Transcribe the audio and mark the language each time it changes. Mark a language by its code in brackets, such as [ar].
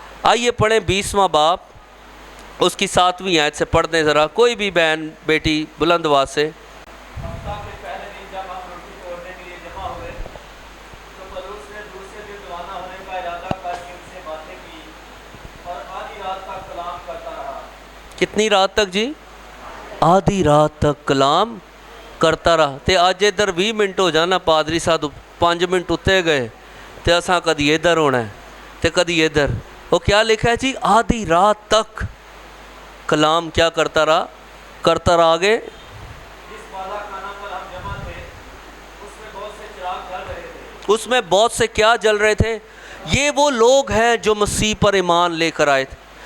[ur] آئیے پڑھیں 20واں باب اس کی 7ویں آیت سے پڑھ دیں ذرا, کوئی بھی بہن بیٹی بلند آواز سے. ہفتہ کے پہلے دن جب ہم روٹی توڑنے کے لیے جمع ہوئے تو پولس نے دوسرے دن روانہ ہونے کا ارادہ کر کے ان سے باتیں کی اور آدھی رات تک کلام کرتا رہا. کتنی رات تک جی؟ آدھی رات تک کلام کرتا رہا. [pa] تے اج ادھر 20 منٹ ہو جانا پادری صاحب 5 منٹ اتنے گئے تے اساں کدی ادھر ہونا ہے تے کدی ادھر. [ur] وہ کیا لکھا ہے جی؟ آدھی رات تک کلام کیا کرتا رہا؟ کرتا رہا. آگے جس بالا خانہ پر ہم جمع تھے اس میں بہت سے چراغ جل رہے تھے. اس میں بہت سے کیا جل رہے تھے؟ یہ وہ لوگ ہیں جو مسیح پر ایمان لے کر آئے تھے.